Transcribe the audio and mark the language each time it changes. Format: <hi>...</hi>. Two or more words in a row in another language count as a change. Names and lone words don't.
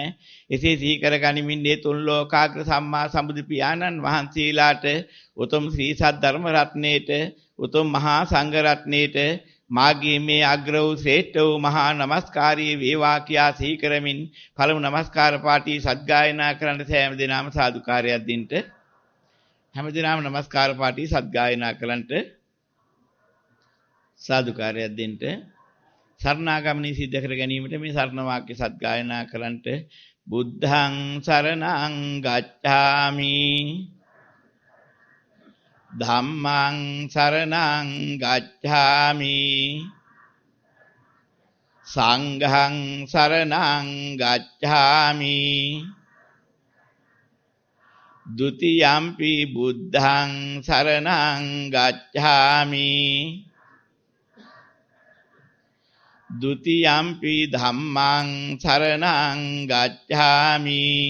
<si>එසේ සිහි කරගනිමින් මේ තුන් ලෝකාග්‍ර සම්මා සම්බුදු පියාණන් වහන්සේලාට උතුම් ශ්‍රී සද්ධර්ම රත්නයේට උතුම් මහා සංඝ රත්නයේට මාගේ මේ අග්‍ර වූ ශ්‍රේෂ්ඨ වූ මහා නමස්කාරී වේවා කියා සිහි කරමින් පළමු නමස්කාර පාඨය සත්ගායනා කරන්න සෑම දිනම සාදුකාරයක් දෙන්න. හැම දිනම නමස්කාර පාඨය සත්ගායනා කරන්නට සාදුකාරයක් දෙන්න. සරණාගමනී සිද්ධ කර ගැනීමට මේ සරණ වාක්‍ය සත්ගායනා කරන්නට</si> <pi>බුද්ධං සරණං ගච්ඡාමි ධම්මං සරණං ගච්ඡාමි සංඝං සරණං ගච්ඡාමි ဒုတိယံ පි බුද්ධං සරණං ගච්ඡාමි ဒုတိယံ පි ධම්මං සරණං ගච්ඡාමි</pi>